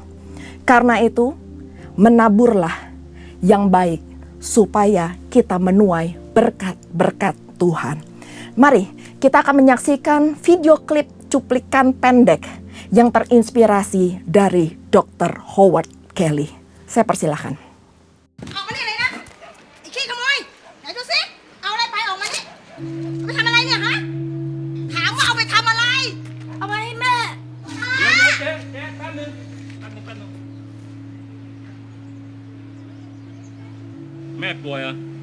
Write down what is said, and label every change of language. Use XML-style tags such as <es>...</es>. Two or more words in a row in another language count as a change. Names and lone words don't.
<id>Karena itu, menaburlah yang baik supaya kita menuai berkat-berkat Tuhan. Mari kita akan menyaksikan video klip cuplikan pendek yang terinspirasi dari Dr. Howard Kelly. Saya persilahkan.</id> <th>ออกมานี่เลยนะไอ้ขี้ขโมยไหนดูสิเอาอะไรไปออกมานี่เอาไปทำอะไรเนี่ยฮะถามว่าเอาไปทำอะไรเอาไปให้แม่ฮะ เจ๊แป๊บนึงแม่ป่วยเหรอ</th>